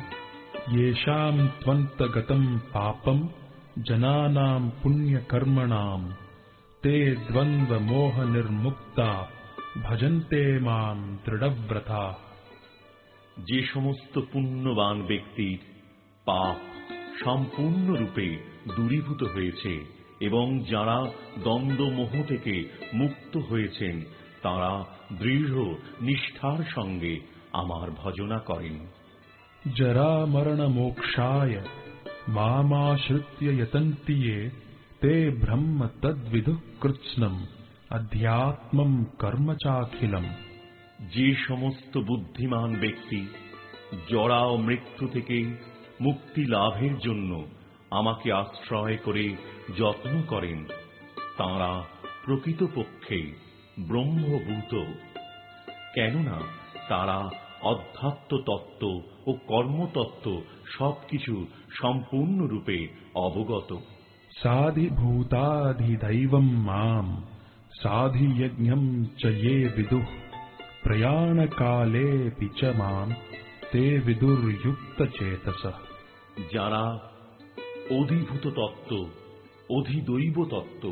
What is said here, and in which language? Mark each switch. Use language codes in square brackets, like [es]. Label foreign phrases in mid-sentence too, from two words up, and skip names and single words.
[sa] येषाम् त्वन्तगतम् पापम् जनानाम् पुण्यकर्मणाम् ते द्वन्द्वमोहनिर्मुक्ता भजन्ते माम् दृढव्रता। [bn] যে সমস্ত পুণ্যবান ব্যক্তির পাপ সম্পূর্ণরূপে দূরীভূত হয়েছে এবং যারা দ্বন্দ্বমোহ থেকে মুক্ত হয়েছেন তারা দৃঢ় নিষ্ঠার সঙ্গে আমার ভজনা করেন। [sa] जरामरणमोक्षाय मामाश्रित्य यतन्ति ये ते ब्रह्म तद्विदुः कृत्स्नम् अध्यात्मम् कर्म चाखिलम्। [bn] যে সমস্ত বুদ্ধিমান ব্যক্তি জরা ও মৃত্যু থেকে মুক্তি লাভের জন্য আমাকে আশ্রয় করে যত্ন করেন তাঁরা প্রকৃতপক্ষে ব্রহ্মভূত, কেননা তারা অধ্যাত্ম তত্ত্ব ও কর্মতত্ত্ব সবকিছু সম্পূর্ণরূপে অবগত। [sa] साधिभूताधिदैवम् माम् साधियज्ञम् च ये विदुः प्रयाणकालेऽपि च माम् ते विदुर्युक्तचेतसः। [bn] যারা অধিভূত তত্ত্ব, অধিদৈব তত্ত্ব